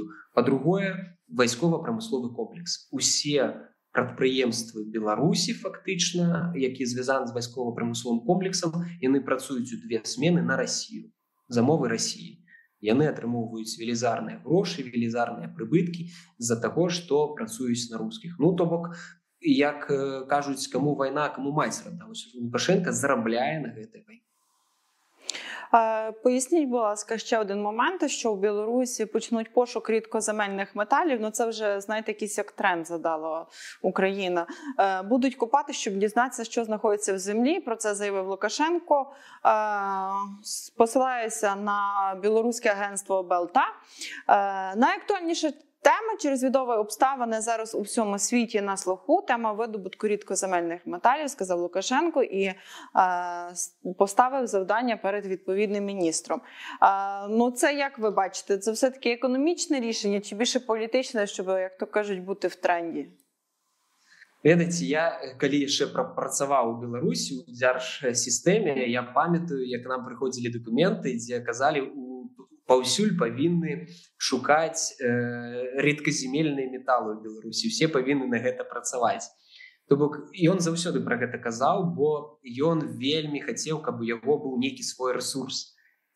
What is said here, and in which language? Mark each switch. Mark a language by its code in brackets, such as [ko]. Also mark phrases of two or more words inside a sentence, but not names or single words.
[be] Па-другое, вайскова-прамысловы комплекс. Усе прадпрыемствы Беларусі фактычна, якія звязаны з вайскова-прамысловым комплексам, яны працуюць у 2 смены на Расію. Замовы Расіі. Яны атрымоўваюць велізарныя грошы, велізарныя прыбыткі з-за таго, што працуюць на рускіх. Ну, то бок, як кажуць, каму вайна, каму маці рада. Лукашенко зарабляе на гэтай вайне. [uk] Поясніть, будь ласка, ще один момент, що в Білорусі почнуть пошук рідкоземельних металів, ну це вже, знаєте, якийсь як тренд задала Україна. Будуть копати, щоб дізнатися, що знаходиться в землі, про це заявив Лукашенко. Посилаюся на білоруське агентство Белта. Найактуальніше тема чи розвідові обставини зараз у всьому світі на слуху. Тема видобутку рідкоземельних металів, сказав Лукашенко, і поставив завдання перед відповідним міністром. Ну це, як ви бачите, це все-таки економічне рішення чи більше політичне, щоб, як то кажуть, бути в тренді? [be] Ведаеце, я, калі яшчэ працаваў у Беларусі, у дзяржсістэме, я памятаю, як нам прыходзілі дакументы, дзе казалі, паўсюль павінны шукаць рэдказемельныя металы ў Беларусі. Усе павінны на гэта працаваць. То бок, ён заўсёды пра гэта казаў, бо ён вельмі хацеў, каб у яго быў нейкі свой рэсурс.